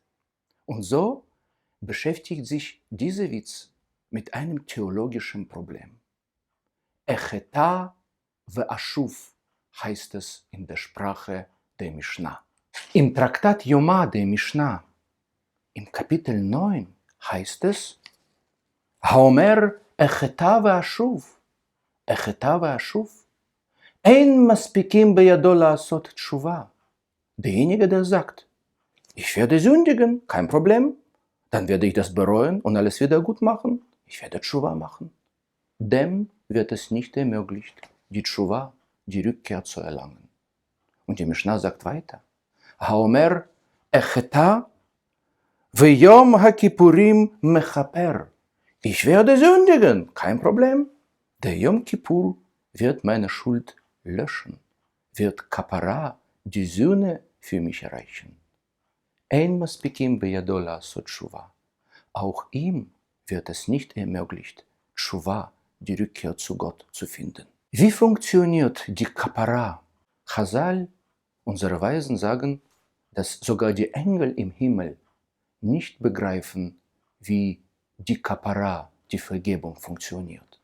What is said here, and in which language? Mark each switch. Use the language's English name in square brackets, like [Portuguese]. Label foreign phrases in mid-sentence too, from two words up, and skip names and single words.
[German] Und so beschäftigt sich dieser Witz mit einem theologischen Problem. [Hebrew] אחטא ואשוב [German] heißt es in der Sprache der Mishnah. Im Traktat Yoma der Mishnah, im Kapitel 9, heißt es: [Hebrew] האומר אחטא ואשוב, אחטא ואשוב, אין מספיקין בידו לעשות תשובה. [German] Derjenige, der sagt: Ich werde sündigen, kein Problem, dann werde ich das bereuen und alles wieder gut machen. Ich werde Tshuva machen. Dem wird es nicht ermöglicht, die Tshuva, die Rückkehr zu erlangen. Und die Mishnah sagt weiter: [Hebrew] האומר אחטא ויום הכיפורים מכפר. [German] Ich werde sündigen, kein Problem. Der Yom Kippur wird meine Schuld löschen, wird Kapara, die Sühne, für mich erreichen. [Hebrew] אין מספיקין בידו לעשות תשובה. [German] Auch ihm wird es nicht ermöglicht, Tshuva, die Rückkehr zu Gott, zu finden. Wie funktioniert die Kapara? Chazal, unsere Weisen, sagen, dass sogar die Engel im Himmel nicht begreifen, wie die Kapara, die Vergebung, funktioniert.